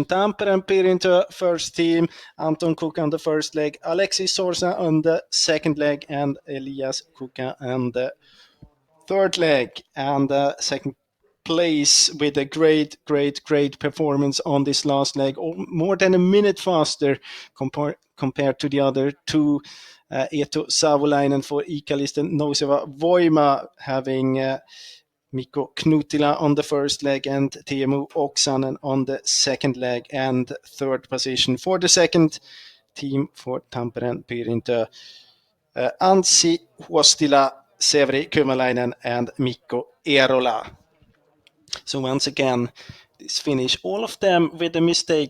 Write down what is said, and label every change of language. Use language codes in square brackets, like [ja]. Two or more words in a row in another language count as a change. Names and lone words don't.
[en] Tampere and Pirintö first team, Anton Kuka on the first leg, Alexis Sorsa on the second leg, and Elias Kuka on the third leg. And second place with a great performance on this last leg, more than a minute faster compared to the other two. Eetu Savolainen for Iikalisten Nouseva Voima, having Mikko Knutila on the first leg and Teemu Oksanen on the second leg, and third position for the second team for Tampere and Pirintö, Anssi Huostila, Severi Kymäläinen, and Mikko Eerola. So once again, this finish, all of them with a mistake.